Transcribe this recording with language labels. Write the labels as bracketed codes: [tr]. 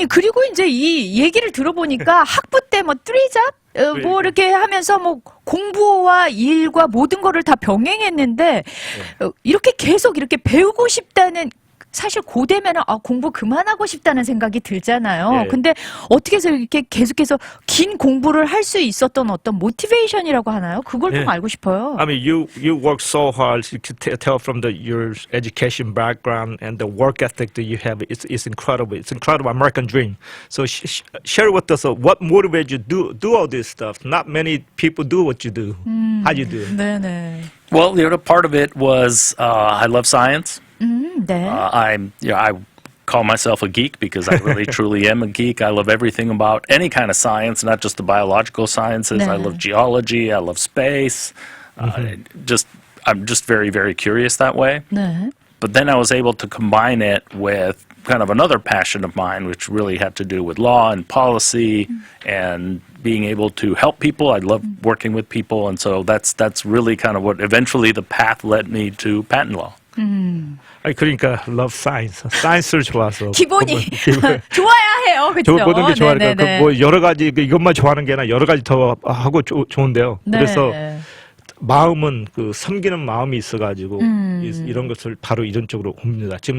[ko] 그리고 이제 이 얘기를 들어보니까 학부 때 뭐 쓰리잡 뭐 이렇게 하면서 뭐 공부와 일과 모든 거를 다 병행했는데 이렇게 계속 이렇게 배우고 싶다는 사실 고되면은 공부 그만하고 싶다는 생각이 들잖아요. 근데 어떻게 해서 이렇게 계속해서 긴 공부를 할 수 있었던 어떤 모티베이션이라고 하나요? 그걸 좀 알고 싶어요. [en] I mean, you work so hard. You can tell from your education background and the work ethic that you have. It's incredible. It's incredible American dream. So share with us what motivates you to do all this stuff. Not many people do what you do. How you do it? Well, part of it was I love science. I call myself a geek because I really truly am a geek. I love everything about any kind of science, not just the biological sciences. [ko] 네. [en] I love geology. I love space. I'm just very, very curious that way. [ko] 네. [en] But then I was able to combine it with kind of another passion of mine, which really had to do with law and policy and being able to help people. I love working with people, and so that's really kind of what eventually the path led me to patent law. [ko] 아니 그러니까 [en] love science, [ko] 사이언스를 좋아서 기본이 좋아야 해요, 그렇죠? 모든 게 좋아하니까 네네네. 뭐 여러 가지 이것만 좋아하는 게 아니라 여러 가지 더 하고 좋은데요. 네. 그래서 마음은 그 섬기는 마음이 있어가지고 이런 것을 바로 이런 쪽으로 옵니다.